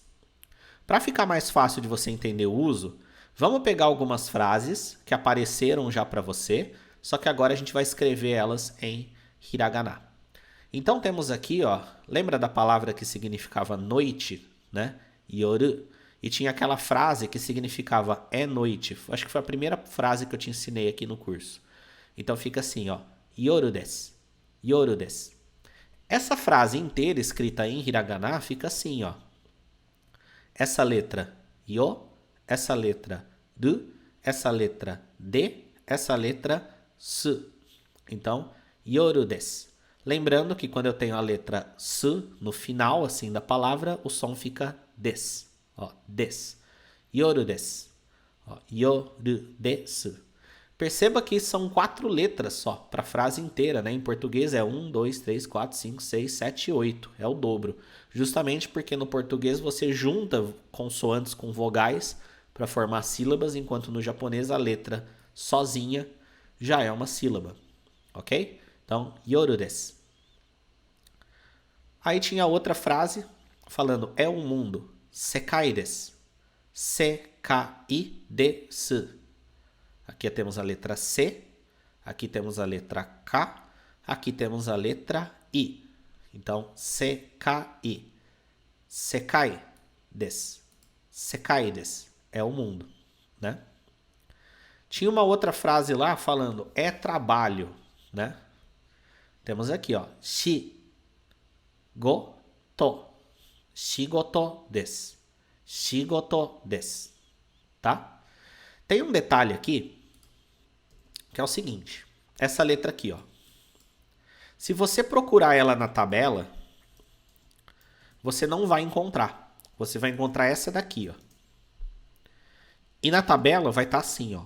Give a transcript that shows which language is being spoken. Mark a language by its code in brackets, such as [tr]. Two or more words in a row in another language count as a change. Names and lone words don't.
[pt] Para ficar mais fácil de você entender o uso, vamos pegar algumas frases que apareceram já para você, só que agora a gente vai escrever elas em hiragana. Então temos aqui, ó, lembra da palavra que significava noite, né? Yoru. E tinha aquela frase que significava é noite. Acho que foi a primeira frase que eu te ensinei aqui no curso. Então fica assim, ó, [ja] 夜です。夜です. [pt] Essa frase inteira escrita em hiragana fica assim, ó. Essa letra yo, essa letra du, essa letra de, essa letra su. Então, [ja] 夜です. [pt] Lembrando que quando eu tenho a letra su no final assim da palavra, o som fica des. Ó, [ja] です。夜です。Ó、夜です. [pt] Perceba que são 4 letras só para a frase inteira, né? Em português é 1, 2, 3, 4, 5, 6, 7, 8. É o dobro. Justamente porque no português você junta consoantes com vogais para formar sílabas, enquanto no japonês a letra sozinha já é uma sílaba. Ok? Então, [ja] 夜です. [pt] Aí tinha outra frase falando é um mundo. [ja] 世界です。世界です. [pt] Aqui temos a letra C, aqui temos a letra K, aqui temos a letra I. Então, [ja] 世界。世界です. 世界です. [pt] É o mundo, né? Tinha uma outra frase lá falando é trabalho, né? Temos aqui, ó. Shigoto. [ja] 仕事です。仕事です. [pt] Tá? Tem um detalhe aqui que é o seguinte. Essa letra aqui, ó. Se você procurar ela na tabela, você não vai encontrar. Você vai encontrar essa daqui, ó. E na tabela vai estar assim, ó.